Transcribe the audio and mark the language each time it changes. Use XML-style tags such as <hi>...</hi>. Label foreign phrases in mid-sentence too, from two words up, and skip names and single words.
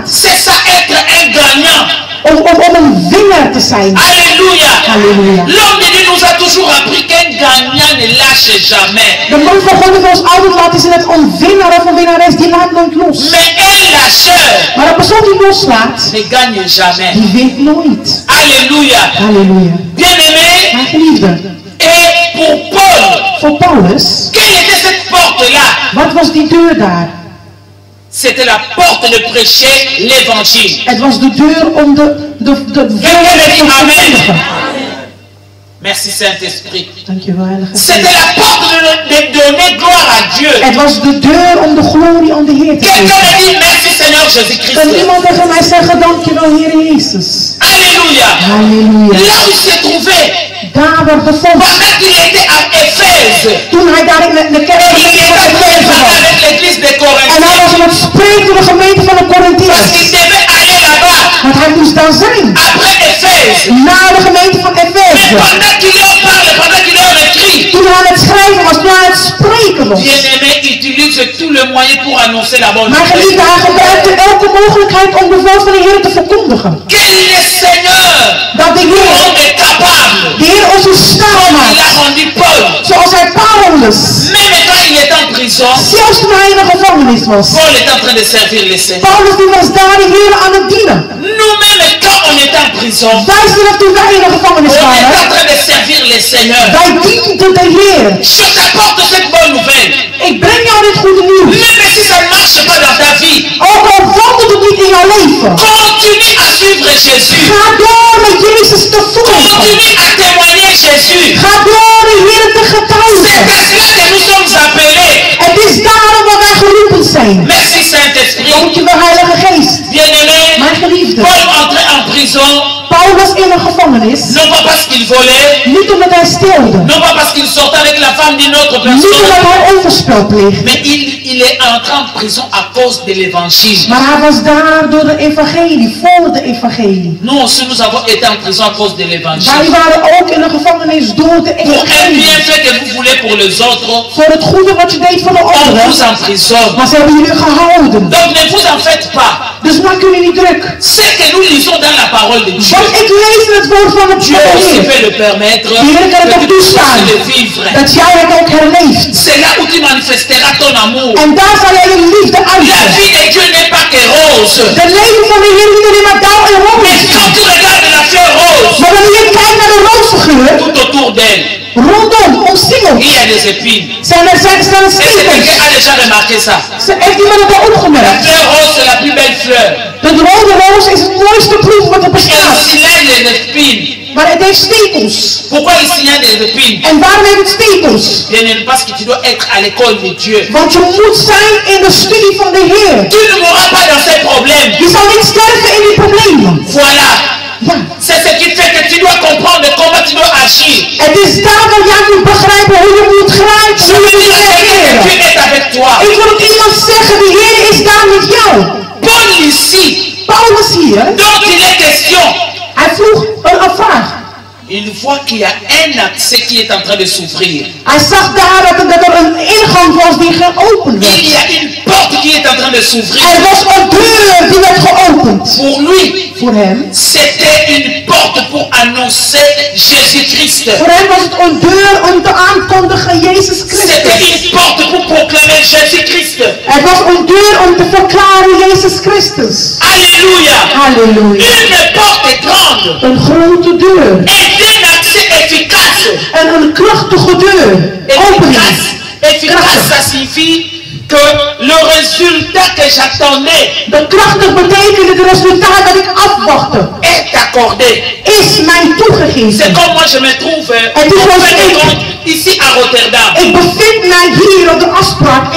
<fr>C'est ça être un gagnant.</fr> <nl>Om een winnaar te zijn.</nl> <fr>Alléluia. Alléluia. L'homme de Dieu nous a toujours appris qu'un gagnant ne lâche jamais.</fr> <nl>De man van God heeft ons altijd laten zien dat een winnaar of een winnares die laat nooit los.</nl> <fr>Mais un lâcheur</fr> <nl>Maar een persoon die loslaat,</nl> <fr>ne gagne jamais.</fr> <nl>die wint nooit.</nl> <fr>Alléluia.</fr> <nl>Halleluja.</nl> <fr>Bien-aimé,</fr> <nl>Mijn geliefde,</nl> <fr>et pour Paul,</fr> <nl>voor Paulus,</nl> <fr>quelle était cette porte-là?</fr> <nl>wat was die deur daar?</nl> <fr>C'était la porte de prêcher l'évangile.</fr> <nl>Het was de deur om de woorden te verkondigen.</nl> <fr>Merci Saint-Esprit.</fr> <nl>Dankjewel, Heilige</nl> <fr>C'était</fr> <nl>Geest.</nl> <fr>la porte de donner gloire à Dieu.</fr> <nl>Het was de deur om de glorie aan de Heer te</nl> <fr>Quelqu'un</fr> <nl>geven.</nl> <fr>me dit merci Seigneur</fr> <nl>Kan</nl> <fr>Jésus-Christ.</fr> <nl>iemand tegen mij zeggen, dankjewel Heer Jezus.</nl> <fr>Alléluia.</fr> <nl>Halleluja.</nl> <fr>Là où il s'est trouvé,</fr> <nl>Daar waar bevond,</nl> <fr>pendant qu'il était à Éphèse,</fr> <nl>toen hij daar in de kerk</nl> <fr>il</fr> <nl>van</nl> <fr>était en train de</fr> <nl>Efeze</nl> <fr>parler</fr> <nl>was.</nl> <fr>avec l'église de</fr> <nl>En</nl> <fr>Corinthe.</fr> <nl>hij was aan het spreken door de gemeente van de</nl> <fr>Parce</fr> <nl>Corinthiërs.</nl> <fr>qu'il devait aller là-bas,</fr> <nl>Want hij moest daar zijn.</nl> <fr>après Éphèse.</fr> <nl>Naar de gemeente van</nl> <fr>Mais</fr> <nl>Efeze.</nl> <fr>pendant qu'il leur parle, pendant qu'il leur écrit,</fr> <nl>Toen hij aan het schrijven was, toen hij aan het spreken was.</nl> <fr>bien-aimé utilise tous les moyens pour annoncer la bonne</fr> <nl>Maar</nl> <fr>nouvelle.</fr> <nl>geliefde, hij gebruikte elke mogelijkheid om de woord van de Heer te verkondigen.</nl> <fr>Quel est le Seigneur</fr> <nl>Dat de Heer,</nl> <fr>est capable,</fr> <nl>de Heer ons in staat</nl> <fr>il a</fr> <nl>maakt.</nl> <fr>rendu Paul.</fr> <nl>Zoals hij Paulus,</nl> <fr>Même quand il est en prison,</fr> <nl>zelfs toen hij in de gevangenis was.</nl> <fr>Paul est en train de servir le Seigneur.</fr> <nl>Paulus die was daar de Heer aan het dienen.</nl> <fr>Nous-mêmes, quand on est en prison,</fr> <nl>Wij zelf toen wij in de gevangenis</nl> <fr>on est en</fr> <nl>waren,</nl> <fr>train de servir le Seigneur.</fr> <nl>wij dienden de Heer.</nl> <fr>Je t'apporte cette bonne nouvelle.</fr> <nl>Ik breng jou dit goede nieuws.</nl> <fr>Même si ça ne marche pas dans ta vie,</fr> <nl>Ook al wandelt het niet in jouw leven.</nl> <fr>continue à suivre Jésus.</fr> <nl>Ga door met Jezus te volgen.</nl> <fr>Continue à témoigner Jésus.</fr> <nl>Ga door de Heer te</nl> <fr>C'est</fr> <nl>getuigen.</nl> <fr>à cela que nous sommes appelés.</fr> <nl>Het is daarom waar wij geroepen zijn.</nl> <fr>Merci Saint-Esprit.</fr> <nl>Dankjewel Heilige Geest.</nl> <fr>Bien-aimé,</fr> <nl>Mijn geliefde,</nl> <fr>Paul entrait en prison,</fr> <nl>Paul was in een gevangenis.</nl> <fr>non pas parce qu'il volait,</fr> <nl>Niet omdat hij steelde.</nl> <fr>non pas parce qu'il sortait avec la femme d'une autre</fr> <nl>Niet</nl> <fr>personne,</fr> <nl>omdat hij overspel pleegde.</nl> <fr>mais il est entré en prison à cause de l'évangile.</fr> <nl>Maar hij was daar door de evangelie, voor de evangelie.</nl> <fr>Nous aussi, nous avons été en prison à cause de l'évangile.</fr> <nl>Wij waren ook in de gevangenis door de</nl> <fr>Pour un</fr> <nl>evangelie.</nl> <fr>bienfait que vous voulez pour les autres,</fr> <nl>Voor het goede wat je deed voor de</nl> <fr>on vous</fr> <nl>anderen.</nl> <fr>emprisonne.</fr> <nl>Maar ze hebben jullie gehouden.</nl> <fr>Donc ne vous en faites pas.</fr> <nl>Dus maak jullie niet druk.</nl> <fr>Ce que nous lisons dans la parole de Dieu,</fr> <nl>Want ik lees in het woord van het</nl> <fr>Dieu aussi</fr> <nl>Heer.</nl> <fr>peut le permettre</fr> <nl>De Heer kan het</nl> <fr>que</fr> <nl>ook</nl> <fr>tu</fr> <nl>toestaan.</nl> <fr>puisses le vivre.</fr> <nl>Dat jij het ook herleeft.</nl> <fr>C'est là où tu manifesteras ton amour.</fr> <nl>En daar zal jij je liefde</nl> <fr>La</fr> <nl>uiten.</nl> <fr>vie de Dieu n'est pas que rose.</fr> <nl>De leven van de Heer niet alleen maar dauw geur.</nl> <fr>Tout autour d'elle,</fr> <nl>Rondom, omsingeld,</nl> <fr>il y a des épines.</fr> <nl>zijn er</nl> <fr>Est-ce que quelqu'un</fr> <nl>stekels.</nl> <fr>a déjà remarqué ça?</fr> <nl>Heeft iemand het al</nl> <fr>La</fr> <nl>opgemerkt?</nl> <fr>fleur rose, c'est la plus belle fleur.</fr> <nl>De rode roos is het mooiste bloem wat er</nl> <fr>Et</fr> <nl>bestaat.</nl> <fr>s'il y a des épines,</fr> <nl>Maar het heeft stekels.</nl> <fr>pourquoi il y a des épines?</fr> <nl>En waarom heeft het stekels?</nl> <fr>Bien aimé, parce que tu dois être à l'école de Dieu.</fr> <nl>Want je moet zijn in de studie van de Heer.</nl> <fr>Tu ne mourras pas dans ces problèmes.</fr> <nl>Je zal niet sterven in die problemen.</nl> <fr>Voilà.</fr> <nl>Ja.</nl> <fr>C'est ce qui fait que tu dois comprendre comment tu dois agir.</fr> <nl>Het is daarom jij moet begrijpen hoe je moet grijpen.</nl> <fr>Je</fr> <nl>Hoe</nl> <fr>veux</fr> <nl>je</nl> <fr>dire</fr> <nl>moet</nl> <fr>que Dieu</fr> <nl>reageren.</nl> <fr>est avec toi.</fr> <nl>Ik wil ook iemand zeggen, de Heer is daar met jou.</nl> <fr>Paul ici,</fr> <nl>Paulus hier,</nl> <fr>dont il est question,</fr> <nl>hij vroeg een vraag.</nl> <fr>il voit qu'il y a un accès qui est en train de s'ouvrir.</fr> <nl>Hij zag daar dat er een ingang was die geopend</nl> <fr>Il</fr> <nl>werd.</nl> <fr>y a une porte qui est en train de s'ouvrir.</fr> <nl>Er was een deur die werd geopend.</nl> <fr>Pour lui,</fr> <nl>Voor hem.</nl> <fr>c'était une porte pour annoncer Jésus-Christ.</fr> <nl>Voor hem was het een deur om te aankondigen Jezus</nl> <fr>C'était</fr> <nl>Christus.</nl> <fr>une porte pour proclamer Jésus-Christ.</fr> <nl>Het was een deur om te verklaren Jezus Christus.</nl> <fr>Alléluia.</fr> <nl>Halleluja.</nl> <fr>Une porte grande</fr> <nl>Een grote deur.</nl> <fr>et un accès efficace.</fr> <nl>En een krachtige deur. Opening.</nl> <fr>Efficace, ça signifie que le résultat que j'attendais</fr> <nl>De krachtig betekent het resultaat dat ik afwachtte.</nl> <fr>est accordé.</fr> <nl>Is mij</nl> <fr>C'est</fr> <nl>toegegeven.</nl> <fr>comme moi je me trouve Et tout en ça, fin de c'est- compte, ici à Rotterdam.</fr> <nl>Ik bevind mij hier op de afspraak in</nl>